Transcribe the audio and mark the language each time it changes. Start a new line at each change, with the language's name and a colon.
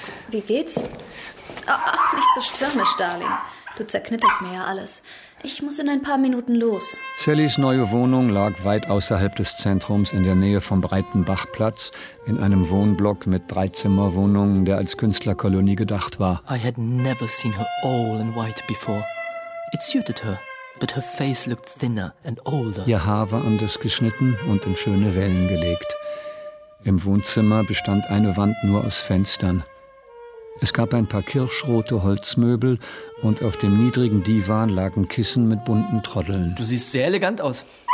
German: Wie geht's? Ach, nicht so stürmisch, Darling. Du zerknitterst mir ja alles. Ich muss in ein paar Minuten los. Sallys neue Wohnung lag weit außerhalb des Zentrums in der Nähe vom Breitenbachplatz in einem Wohnblock mit 3-Zimmer-Wohnungen, der als Künstlerkolonie gedacht war.
English: I had never seen her all in white before. It suited her, but her face looked thinner and older.
German: Ihr Haar war anders geschnitten und in schöne Wellen gelegt. Im Wohnzimmer bestand eine Wand nur aus Fenstern. Es gab ein paar kirschrote Holzmöbel und auf dem niedrigen Divan lagen Kissen mit bunten Troddeln. Du siehst sehr elegant aus.